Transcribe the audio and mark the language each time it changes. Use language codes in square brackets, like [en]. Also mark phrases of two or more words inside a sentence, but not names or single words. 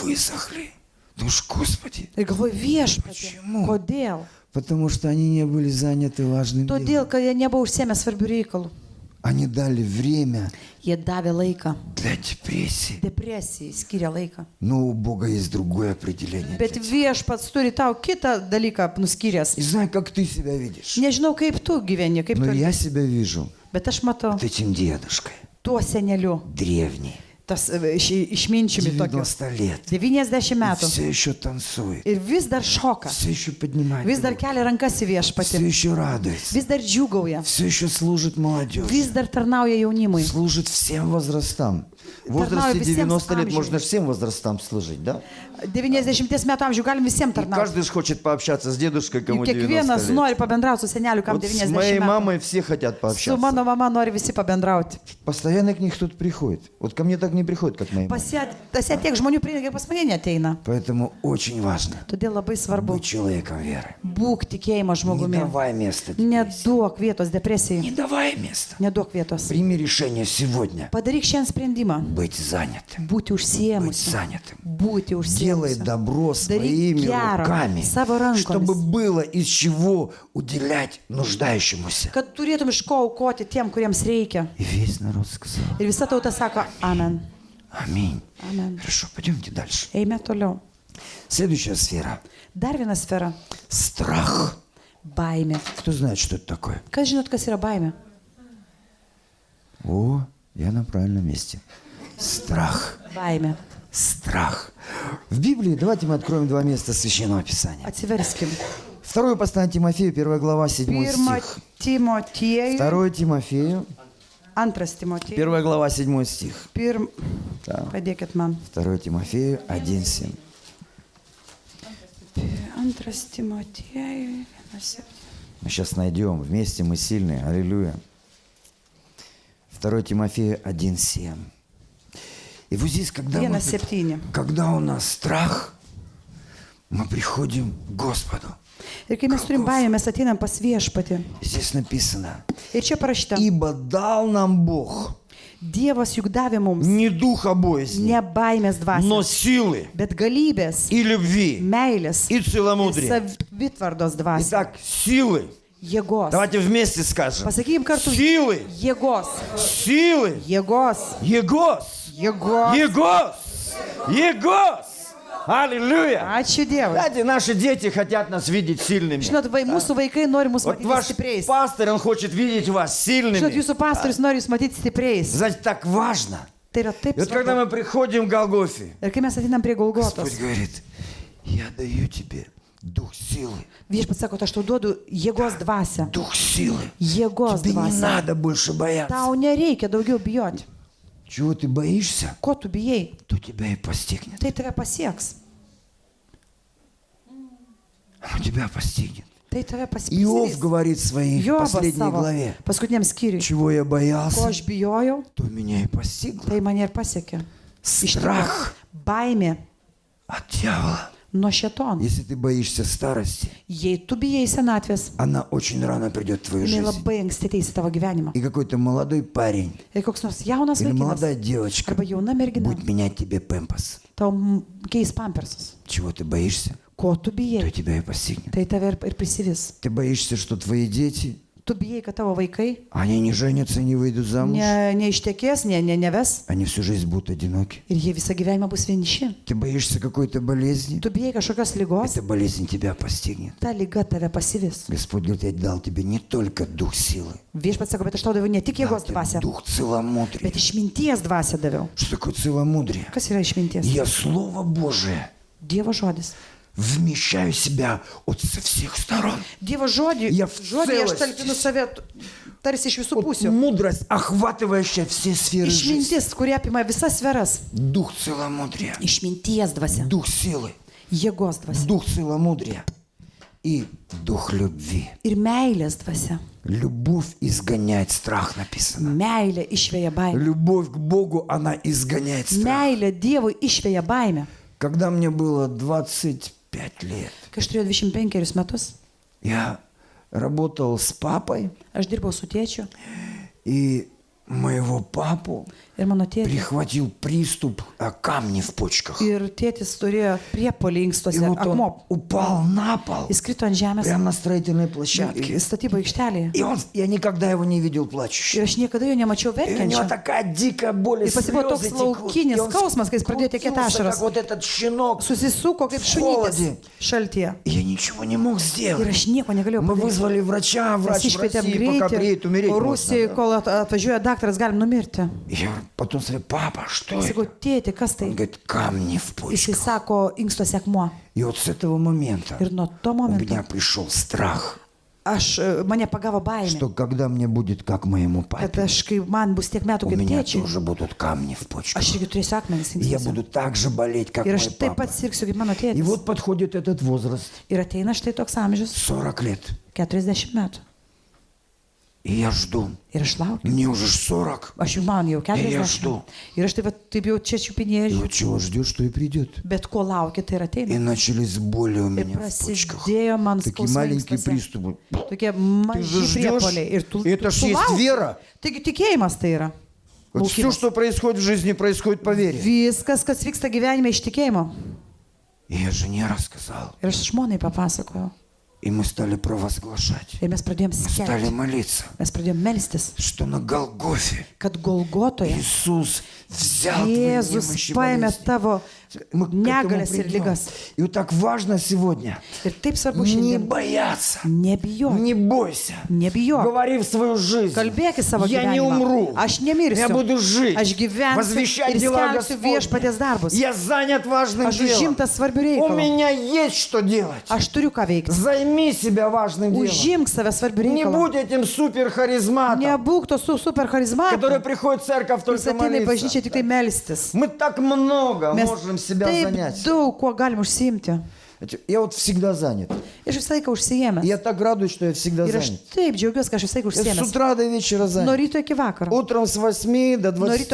[ru] Высохли. Ну уж, Господи. [lt] Ir galvoju, viešpatie, [ru] Почему? [lt] kodėl? [ru] Потому что они не были заняты важным делом. [lt] Todėl, kad jie nebuvo užsiemę svarbių reikalų. [ru] Они dали время [lt] Jie davė laiką. [ru] для депрессии. [lt] Depresijai skiria laiką. [ru] Но у Бога есть другое определение. [lt] Bet viešpats turi tau kitą dalyką nuskyręs. [ru] Не знаю, как ты себя видишь, [lt] Nežinau, kaip tu gyveni, kaip [ru] но [lt] tu. [ru] я себя вижу [lt] Bet aš matau [ru] вот этим дедушкой, [lt] tuo seneliu, [ru] древний, [lt] tas išminčiumi tokiu. [ru] 90 лет. [lt] 90 metų. [ru] Все еще танцует, [lt] Ir vis dar šoka. [ru] все еще поднимает [lt] Vis dar [ru] руки, [lt] kelia rankas į [ru] все [lt] viešpatį. [ru] еще радуется, [lt] Vis dar džiūgauja. [ru] все еще служит молодежи, [lt] Vis dar tarnauja jaunimui. [ru] служит всем возрастам. В возрасте всем 90 лет [lt] амžiam. [ru] можно всем возрастам служить, да? [lt] 90 metų amžių galim visiems [ru] И [lt] tarnauti. [ru] каждый же хочет пообщаться с дедушкой, кому [lt] Juk 90 kiekvienas [ru] лет. [lt] nori pabendrauti su seneliu, kam [ru] Вот с 90 моей [lt] metų. [ru] мамой все хотят [lt] Su [ru] пообщаться. [lt] mano mama nori visi pabendrauti. [ru] Постоянно к них кто-то приходит. Вот ко мне так не приходит, как к моей маме. [lt] Pas ją tiek žmonių prieina, kaip pas mane neteina. [ru] Поэтому очень важно [lt] Todėl labai svarbu. [ru] быть человеком веры. [lt] Būk tikėjimo [ru] Не [lt] žmogumi. [ru] давай места депрессии. [lt] Neduok vietos depresijai. [ru] Не давай места. [lt] Neduok vietos. [ru] Прими решение сегодня [lt] Padaryk šiandien sprendimą. [ru] быть занятым. [lt] Būti [ru] Быть [lt] užsiemusi. [ru] занятым. [lt] Būti [ru] Делай [lt] užsiemusi. [ru] добро [lt] Daryk [ru] своими [lt] gerą [ru] руками, [lt] savo [ru] чтобы [lt] rankomis. [ru] было из чего уделять нуждающемуся. [lt] Kad turėtum iš ko aukoti tiem, kuriems reikia. [ru] И весь народ сказал: [lt] Ir visa tauta sako amen. [ru] аминь. [lt] Amen. [ru] Хорошо, пойдемте дальше. [lt] Eime toliau. [ru] Следующая сфера. [lt] Dar viena sfera. [ru] Страх. [lt] Baimė. [ru] Кто знает, что это такое? [lt] Kas žinot, kas yra baimė? [ru] О, я на правильном месте. Страх. [lt] Baimė. [ru] Страх. В Библии, давайте мы откроем два места Священного Писания. [lt] Atsiverskim. [ru] Второе послание Тимофею, 1 глава, 7 [lt] Pirma [ru] стих. [lt] Timotiejui. [ru] 2 Тимофею, [lt] Antras Timotiejui. [ru] 1 глава, 7 стих. Да. [lt] Padėkit man. [ru] 2 Тимофею 1:7. [lt] Antras Timotiejui. 1:7. [ru] Мы сейчас найдем. Вместе мы сильные. Аллилуйя. 2 Тимофею 1:7. И вот здесь, когда, 1:7. когда у нас страх, мы приходим к Господу. [lt] Ir kai mes turim baimę, mes ateinam pas viešpatį. [ru] Здесь написано: [lt] Ir čia parašyta, [ru] ибо дал нам Бог [lt] Dievas juk davė mums [ru] не духа боязни, [lt] ne baimės [ru] но [lt] dvasios, [ru] силы [lt] bet galybės, [ru] и любви [lt] meilės [ru] и [lt] ir [ru] целомудрия. [lt] savitvardos dvasios. [ru] Итак, силы. [lt] Jėgos. [ru] Давайте вместе скажем. [lt] Pasakykim kartu. [ru] Силы. [lt] Jėgos. [ru] Силы. [lt] Jėgos. Егос. Jėgos. Jėgos. Jėgos. Аллилуйя. Ačiū Dievui. [ru] Знаете, наши дети хотят нас видеть сильными. [lt] Žinot, mūsų vaikai nori mus [ru] Вот [lt] matyti [ru] ваш [lt] stipriais. [ru] пастор, он хочет видеть вас [lt] Žinot, [ru] сильными. [lt] jūsų pastorius nori jūs matyti stipriais. [ru] Знаете, так важно. [lt] Tai yra taip [ru] И вот когда [lt] svarbu. [ru] мы приходим к Голгофе, [lt] Ir kai mes ateinam prie Golgotos, [ru] Господь говорит: я даю тебе дух силы, [lt] Viešpats sako, aš tau duodu jėgos dvasią. [ru] дух силы. [lt] Jėgos [ru] Тебе не [lt] dvasią. [ru] надо больше бояться. [lt] Tau nereikia daugiau bijoti. [ru] Чего ты боишься, [lt] Ko tu bijai, [ru] то тебя и постигнет. [lt] tai tave pasieks. [ru] Оно тебя постигнет. [lt] Tai tave [ru] Иов [lt] pasieks. [ru] говорит в своей [lt] Jobas [ru] последней [lt] savo [ru] главе, [lt] paskutiniam skyriui. [ru] чего я [lt] Ko [ru] боялся, [lt] aš bijojau, [ru] то меня и постигло. [lt] tai mane ir pasiekė. [ru] Страх [lt] Baimė [ru] от дьявола. [lt] nuo šėtono. [ru] Если ты боишься старости, [lt] Jei tu bijai senatvės, [ru] она очень рано придет в твою [lt] jinai [ru] жизнь. [lt] labai anksti ateis į tavo gyvenimą. [ru] И какой-то молодой парень [lt] Ir koks nors jaunas [ru] или [lt] vaikinas [ru] молодая девочка [lt] arba jauna mergina [ru] будет менять тебе пемпас. [lt] tau keis pampersus. [ru] Чего ты боишься, [lt] Ko tu [ru] то [lt] bijai, [ru] тебя и постигнет. [lt] tai tave ir prisivis. [ru] Ты боишься, что твои дети, [lt] Tu bijai, kad tavo vaikai [ru] они не женятся, не выйдут замуж, [lt] neištekės, neves [ru] они всю жизнь будут одиноки. [lt] ir jie visą gyvenimą bus vieniši. [ru] Ты боишься какой-то болезни, [lt] Tu bijai kažkokios lygos, [ru] эта болезнь тебя постигнет. [lt] ta lyga tave pasivis. [ru] Господь говорит, я dал тебе не только дух силы, [lt] Viešpats sako, bet aš tau daviau ne tik [ru] дал [lt] jėgos [ru] тебе [lt] dvasią, [ru] дух целомудрия. [lt] bet išminties dvasią daviau. [ru] Что такое целомудрие? [lt] Kas yra išminties? [ru] Я Слово Божие [lt] Dievo žodis. [ru] вмещаю в себя от со всех сторон. [lt] Dievo žodį, Jie v žodį aš [ru] целости. [lt] talpinu save tarsi iš visų [ru] Вот [lt] pusių. [ru] мудрость, охватывающая все сферы жизни. [lt] Išmintis, kurie apima visas sferas. [ru] Дух целомудрия, [lt] Išminties dvasia, [ru] дух силы, [lt] jėgos dvasia [ru] дух целомудрия и дух любви. [lt] ir meilės dvasia. [ru] Любовь изгоняет страх, написано. [lt] Meilė išvėja baimę. [ru] Любовь к Богу, она изгоняет страх. [lt] Meilė Dievui išvėja baimę. [ru] Когда мне было 25 лет, [lt] Kai aš turėjau 25 metus, [ru] я работал с папой, [lt] aš dirbau su tėčiu [ru] и моего папу [lt] ir mano tėtis. [ru] прихватил приступ камней в почках. [lt] Ir tėtis turėjo priepolį [ru] И [lt] inkstuose, [ru] вот он [lt] akmuo. [ru] упал на пол, [lt] Jis krito ant žemės [ru] прямо на строительной площадке. [lt] statybo aikštelėje. [ru] И я никогда его не видел плачущим. [lt] Ir aš niekada jo nemačiau [ru] И у него [lt] verkiančio. [ru] такая дикая боль, и [lt] И pasibuvo [ru] слезы [lt] toks [ru] текут. [lt] laukinis [ru] И он [lt] skausmas, kai jis pradėjo tekėti [ru] скрутился, [lt] ašaros. [ru] как вот этот щенок. [lt] Susisuko kaip [ru] В холоде. [lt] šunytis šaltyje. [ru] И я ничего не мог [lt] Ir [ru] сделать. [lt] aš nieko negalėjau [ru] Мы [lt] padaryti. [ru] вызвали врача, [lt] Mes [ru] врач в [lt] iškvietėm [ru] России, пока приедет, умереть [lt] greitį. [ru] можно. [lt] Rusijoje, kol atvažiuoja daktaras, galim numirti. [ru] И я потом сказал, папа, что [lt] Sakau, [ru] это? [lt] tėti, kas [ru] Он [lt] tai? [ru] говорит, камни в [lt] Jisai [ru] почках. [lt] sako, inkstuose akmuo. [ru] И вот с этого момента [lt] Ir nuo to [ru] у [lt] momento [ru] меня пришел страх, [lt] mane pagavo baimė, [ru] что когда мне будет как моему [lt] kad [ru] папе, [lt] aš, kai man bus tiek metų [ru] у [lt] kaip [ru] меня [lt] tėčiui, [ru] тоже будут камни в почках. [lt] aš irgi turėsiu akmenis [ru] И я [lt] inkstuose. [ru] буду так же болеть, как [lt] Ir [ru] мой [lt] aš taip [ru] папа. [lt] pat sirgsiu kaip mano [ru] И [lt] tėtis. [ru] вот подходит этот возраст, [lt] Ir ateina štai toks amžius, [ru] 40 лет. [lt] 40 metų. [ru] И я жду. [lt] Ir aš laukiu. [ru] Мне уже 40. [lt] Aš jau man jau Ir aš 40. tu. Ir aš taip jau čia [ru] И [lt] čiupinėjau. [ru] вот чего ждешь, что и придет. [lt] Bet ko laukia, tai ir [ru] И [lt] ateina. [ru] начались боли у [lt] Ir [ru] меня в почках. [lt] prasidėjo man [ru] Такие [lt] skausmai [ru] маленькие [lt] inkstuose. [ru] приступы. [lt] Tokie [ru] Ты же [lt] maži [ru] ждешь. [lt] priepoliai. Ir tu, [ru] Это [lt] tu [ru] ж есть [lt] lauki. [ru] вера. [lt] Taigi tikėjimas tai yra. [ru] Вот все, [lt] Laukimas. [ru] что происходит в жизни, происходит по вере. [lt] Viskas, kas vyksta gyvenime iš tikėjimo. [ru] И я жене рассказал. [lt] Ir aš žmonai papasakojau. [ru] И мы стали провозглашать. [lt] Ir mes pradėjom [ru] Мы стали [lt] skelbti. [ru] молиться, [lt] Mes pradėjom melstis, [ru] что на Голгофе [lt] kad Golgotoje [ru] Иисус взял твои [lt] Jėzus [ru] немощи и [lt] paėmė [ru] болезни. [lt] tavo [ru] Мы к этому [lt] negalės ir [ru] придем. [lt] lygas. [ru] И вот так важно сегодня [lt] Ir taip svarbu [ru] не [lt] šiandien. [ru] бояться, [lt] Nebijok. [ru] не бойся. [lt] Nebijok. [ru] Говори в свою жизнь. [lt] Kalbėk į savo [ru] Я не [lt] gyvenimą. [ru] умру. [lt] Aš nemirsiu. [ru] Я буду жить. [lt] Aš gyvensiu [ru] Возвещать [lt] ir [ru] дела [lt] skelbsiu [ru] Господни. [lt] viešpaties darbus. [ru] Я занят важным [lt] Aš [ru] делом. [lt] užimtas svarbių [ru] У [lt] reikalų. [ru] меня есть что делать. [lt] Aš turiu ką veikti. [ru] Займи себя важным делом. [lt] Užimk save svarbių [ru] Не [lt] reikalų. [ru] будь этим суперхаризматом, [lt] Nebūk to su super [ru] который [lt] charizmatu. [ru] приходит в церковь [lt] Jis [ru] только [lt] ateina į bažnyčią [ru] молиться. [lt] tik tai melstis. [ru] Мы так много [lt] Mes [ru] можем себя [lt] taip [ru] занять. [lt] daug kuo galim užsiimti. [ru] Я вот всегда занят. [lt] Ir aš visą laiką užsiėmęs. [ru] Я так радуюсь, что я всегда [lt] Ir aš [ru] занят. [lt] taip džiaugiuosi, kad aš visą laiką [ru] Я с [lt] užsiėmęs. [ru] утра до вечера [lt] Nuo [ru] занят. [lt] ryto iki vakaro. [ru] Утром с 8 до [lt] Nuo ryto